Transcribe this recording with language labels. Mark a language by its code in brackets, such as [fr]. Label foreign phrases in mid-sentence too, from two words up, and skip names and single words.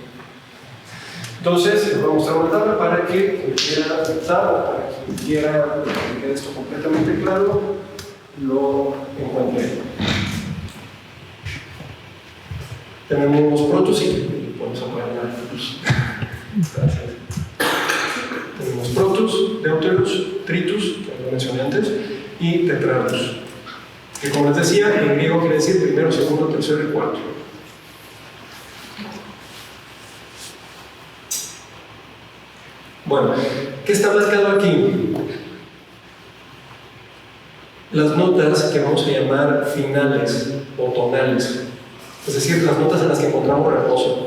[es] Entonces, les voy a mostrar una tabla para que quien quiera pensar o para quien quiera que quede esto completamente claro, lo encuentre. Tenemos protus y podemos apagar la luz. Gracias. Tenemos [el] protus, deuterus, tritus, [es] que lo mencioné antes, y tetrarcus, que como les decía, en griego quiere decir primero, segundo, tercero y cuarto. Bueno, ¿qué está marcado aquí? Las notas que vamos a llamar finales o tonales, es decir, las notas en las que encontramos reposo.